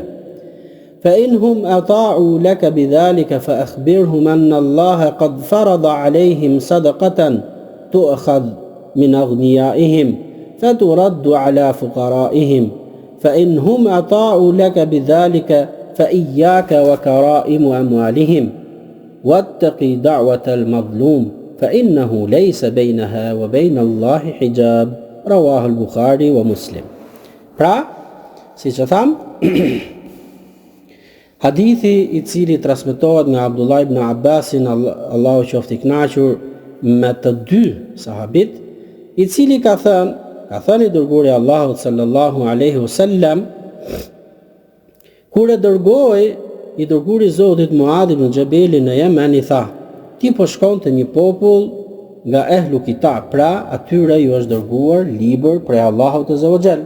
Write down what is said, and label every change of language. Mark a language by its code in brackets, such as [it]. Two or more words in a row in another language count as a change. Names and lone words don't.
[ar] فإنهم أطاعوا لك بذلك فأخبرهم أن الله قد فرض عليهم صدقة تؤخذ من أغنيائهم فترد على فقرائهم. فإنهم أطاعوا لك بذلك فإياك وكرائم أموالهم، واتقي دعوة المظلوم فإنه ليس بينها وبين الله حجاب. رواه البخاري ومسلم. [sq] Pra, si që tham, hadithi i cili transmetohet nga Abdullah ibn Abbasin, Allahu qoftë i kënaqur me të dy sahabit, i cili ka thënë i dërguari Allahut [ar] صلى الله عليه وسلم, [sq] kur e dërgoi i dërguari i Zotit Muadh ibn Jabelin në Yemen, i tha: ti po shkon të një popull nga [ar] أهل كتاب, [sq] pra atyre ju është dërguar libër prej Allahut [ar] عز وجل.